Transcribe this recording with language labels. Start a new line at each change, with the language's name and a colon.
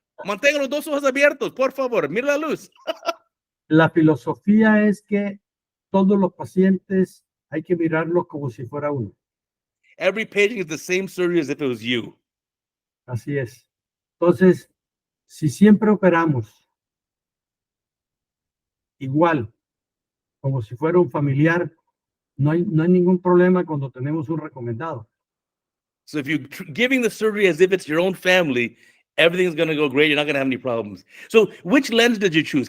Spanish: Mantenga los dos ojos abiertos, por favor, mira la luz. La filosofía es que todos los pacientes hay que mirarlos como si fuera uno.
English: Every patient is the same surgery as if it was you.
Spanish: Así es. Entonces, si siempre operamos igual, como si fuera un familiar, no hay ningún problema cuando tenemos un recomendado.
English: So if you're giving the surgery as if it's your own family, everything's going to go great. You're not going to have any problems. So which lens did you choose?